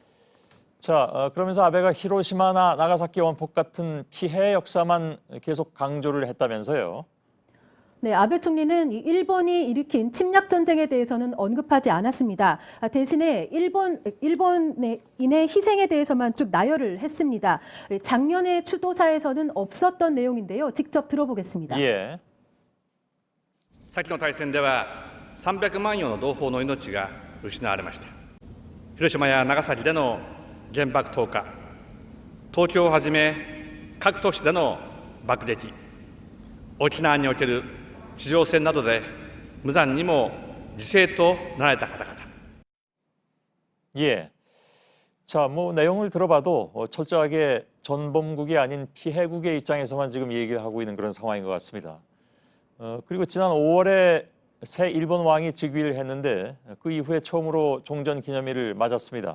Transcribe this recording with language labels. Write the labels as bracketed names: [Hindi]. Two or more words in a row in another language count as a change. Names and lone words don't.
[Korean] 자, 그러면서 아베가 히로시마나 나가사키 원폭 같은 피해 역사만 계속 강조를 했다면서요. 네, 아베 총리는 이 일본이 일으킨 침략 전쟁에 대해서는 언급하지 않았습니다. 대신에 일본인의 희생에 대해서만 쭉 나열을 했습니다. 작년에 추도사에서는 없었던 내용인데요. 직접 들어보겠습니다. 예. [Japanese] 先の大戦では300万余の同胞の命が失われました。広島や長崎での原爆投下、東京をはじめ各都市での爆撃、沖縄における地上戦などで無残にも犠牲となられた方々。 [Korean] 예. 자, 뭐 내용을 들어봐도 철저하게 전범국이 아닌 피해국의 입장에서만 지금 얘기를 하고 있는 그런 상황인 것 같습니다. 그리고 지난 5월에 새 일본 왕이 즉위를 했는데 그 이후에 처음으로 종전 기념일을 맞았습니다.